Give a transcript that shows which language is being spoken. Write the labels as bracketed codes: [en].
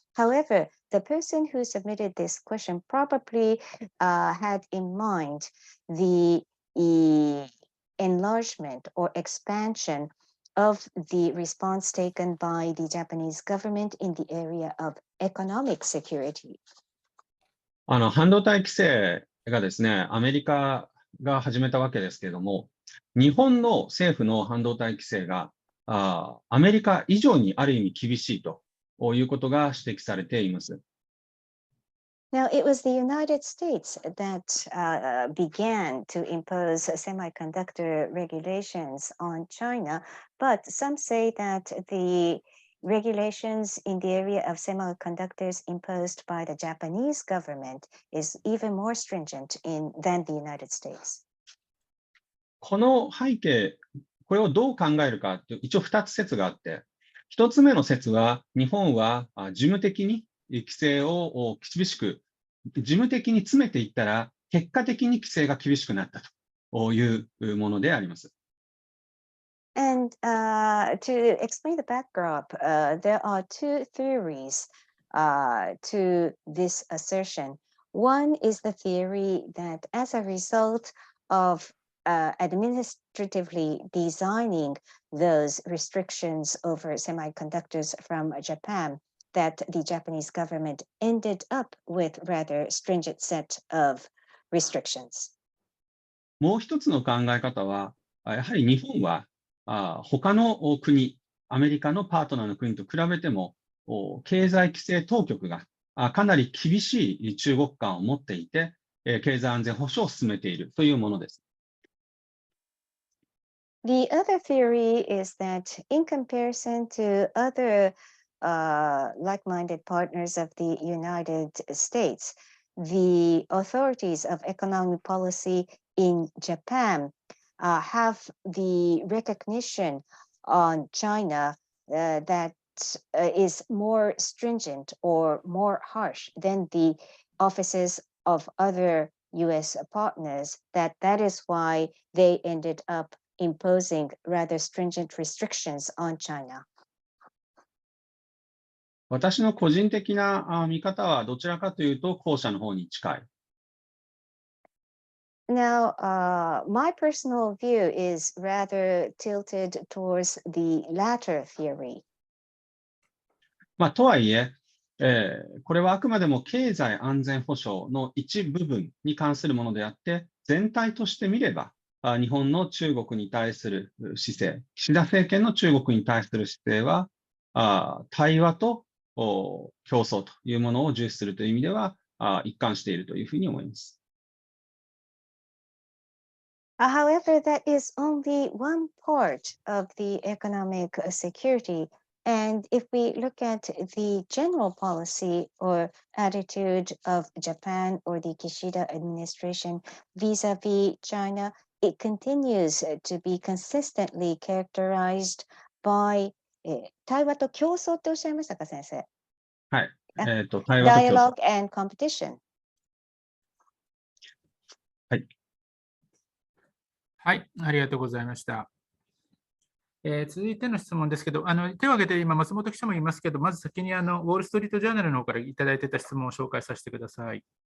[en] However, the person who submitted this question probably had in mind the enlargement or expansion of the response taken by the Japanese government in the area of economic security. [ja] 半導体規制がですね、アメリカが始めたわけですけれども、日本の政府の半導体規制がアメリカ以上にある意味厳しいということが指摘されています。 [en] Now, it was the United States that began to impose semiconductor regulations on China, but some say that the regulations in the area of semiconductors imposed by the Japanese government is even more stringent than the United States. [ja] この背景、これをどう考えるかという一応2つ説があって、1つ目の説は日本は事務的に規制を厳しく、事務的に詰めていったら結果的に規制が厳しくなったというものであります。 [en] And to explain the backdrop, there are two theories to this assertion. One is the theory that as a result of administratively designing those restrictions over semiconductors from Japan, that the Japanese government ended up with rather stringent set of restrictions. [ja] もう一つの考え方は、やはり日本は他の国、アメリカのパートナーの国と比べても、経済規制当局がかなり厳しい中国観を持っていて、経済安全保障を進めているというものです。 [en] The other theory is that in comparison to other like-minded partners of the United States, the authorities of economic policy in Japan have the recognition on China that is more stringent or more harsh than the offices of other U.S. partners, that is why they ended up imposing rather stringent restrictions on China. [ja] 私の個人的な見方はどちらかというと後者の方に近い。 [en] Now, my personal view is rather tilted towards the latter theory. [ja] とはいえ、これはあくまでも経済安全保障の一部分に関するものであって、全体として見れば、日本の中国に対する姿勢、岸田政権の中国に対する姿勢は、対話と競争というものを重視するという意味では、一貫しているというふうに思います。 [en] However, that is only one part of the economic security. And if we look at the general policy or attitude of Japan or the Kishida administration vis-a-vis China, it continues to be consistently characterized by [ja] 対話と競争っておっしゃいましたか、先生。はい。対話と競争。 [en] Dialogue and competition。 [ja] はい。はい、ありがとうございました。続いての質問ですけど、手を挙げて今、松本記者もいますけど、まず先にウォール・ストリート・ジャーナルの方からいただいていた質問を紹介させてください。